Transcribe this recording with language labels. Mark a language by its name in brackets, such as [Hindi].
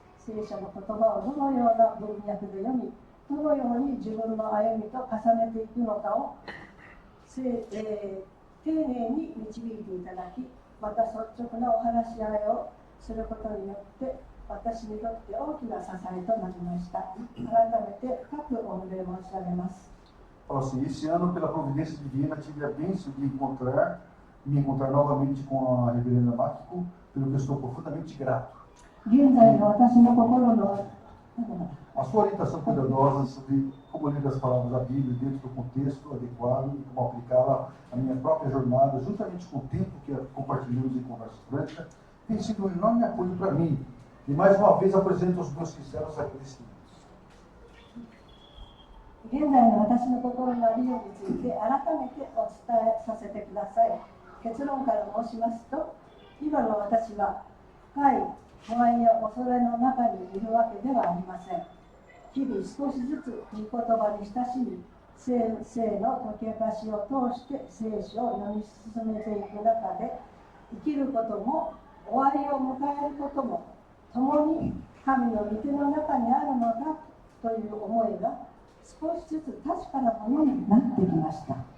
[Japanese] 聖書の言葉をどのような文脈で読み、どのように自分の歩みと重ねていくのかを、丁寧に導いていただき、また率直なお話し合いをすることによって私にとって大きな支えとなりました。改めて深く御礼申し上げます。 [Portuguese] Fala assim, esse ano, pela providência divina, tive a bênção de me encontrar novamente com a reverenda Makiko, pelo que eu estou profundamente grato. [Japanese] 現在の私の心の [Portuguese] A sua orientação cuidadosa sobre como ler as palavras da Bíblia dentro do contexto adequado e como aplicá-la à minha própria jornada, juntamente com o tempo que compartilhamos em conversa franca, tem sido um enorme apoio para mim. E mais uma vez apresento os meus sinceros agradecimentos. [Japanese] 現在の私の心のありようについて改めてお伝えさせてください。結論から申しますと、今の私は深い不安や恐れの中にいるわけではありません。日々少しずつ御言葉に親しみ、先生の解き明かしを通して聖書を読み進めていく中で、生きることも終わりを迎えることも共に神の御手の中にあるのだという思いが少しずつ確かなものになってきました。